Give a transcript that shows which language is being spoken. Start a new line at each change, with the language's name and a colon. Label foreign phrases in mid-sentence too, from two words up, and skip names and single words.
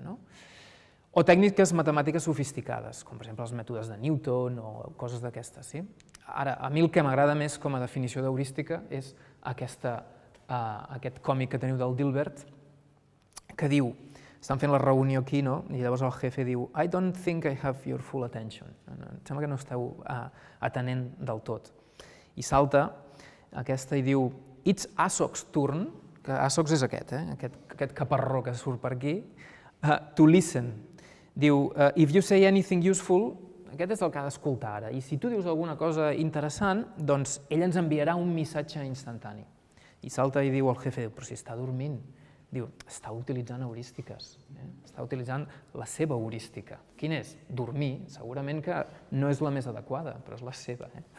Catalan: O tècniques matemàtiques sofisticades, com per exemple els mètodes de Newton o coses d'aquestes. Ara, a mi el que m'agrada més com a definició d'heurística és aquest còmic que teniu del Dilbert, que diu, estan fent la reunió aquí, i llavors el jefe diu
English: I don't think I have your full attention.
Catalan: Em sembla que no esteu atenent del tot. i salta aquesta i diu
English: "It's Asoc's turn",
Catalan: que Asocs és aquest caparró que surt per aquí,
English: "to listen". Diu "If you say anything useful",
Catalan: aquest és el que ha d'escoltar ara, i si tu dius alguna cosa interessant, doncs ell ens enviarà un missatge instantani. I salta i diu al jefe, però si està dormint, diu, està utilitzant heurístiques, està utilitzant la seva heurística. Quina és? Dormir, segurament que no és la més adequada, però és la seva.